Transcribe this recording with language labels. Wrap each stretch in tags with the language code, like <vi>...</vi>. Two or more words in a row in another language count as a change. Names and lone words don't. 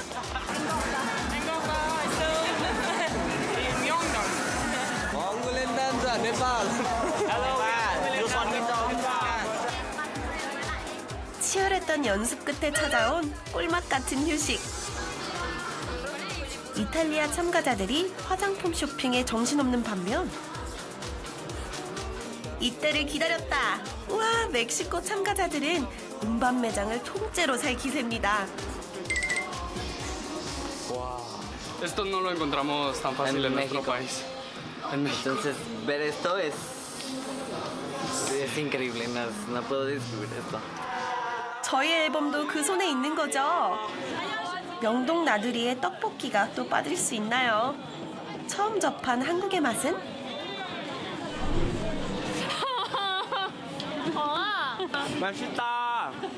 <ko>치열했던 연습 끝에 찾아온 꿀맛 같은 휴식. 이탈리아 참가자들이 화장품 쇼핑에 정신없는 반면 이때를 기다렸다. 우와, 멕시코 참가자들은 운반 매장을 통째로 살 기세입니다.</ko> <es>Esto no lo encontramos tan fácil en nuestro país. Entonces, ver esto es increíble, no puedo describir esto.</es> <ko>저희 앨범도 그 손에 있는 거죠. 명동 나들이의 떡볶이가 또 빠질 수 있나요? 처음 접한 한국의 맛은? 맛있다.</ko>